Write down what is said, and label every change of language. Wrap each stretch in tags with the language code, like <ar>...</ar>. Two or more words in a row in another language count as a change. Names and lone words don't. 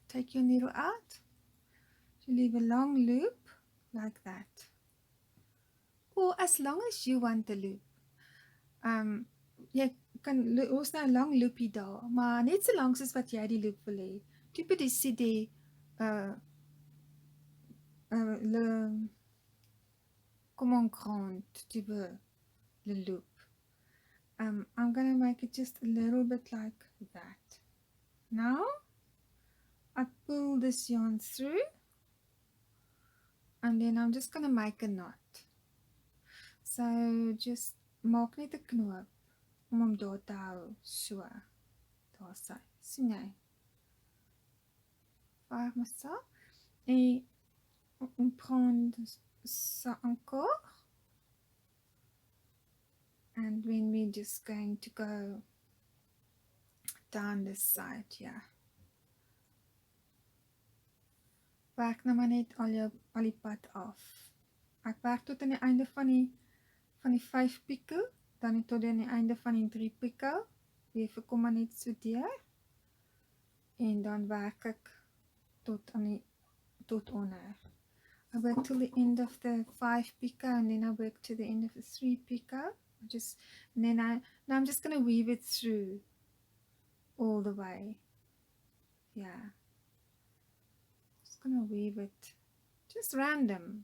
<en>Take your needle out. You leave a long loop like that. Or as long as you want the loop.</en> <af>Jy kan ons nou 'n lang loopie daar, maar net so lank soos wat jy die loop wil hê.</af> <fr>Tu peux décider comment grand tu veux le loop.</fr> <en>I'm going to make it just a little bit like that. Now I pull this yarn through and then I'm just going to make a knot.</en> <af>So just maak net 'n knoop om hom daar te hou, so. Daar sy. Sien jy?</af> <fr>Faire comme ça. Et on prend ça encore.</fr> <en>And then we're just going to go down this side here.</en> <af>Werk nou maar net al die pad af. Ek werk tot aan die einde van die 5 picot, dan tot aan die einde van die 3 picot. Weer kom maar net so deur. En dan werk ek tot onder.</af> <en>I work till the end of the 5 picot and then I work to the end of the 3 picot. Now I'm just going to weave it through all the way. Yeah. Just going to weave it just random.</en>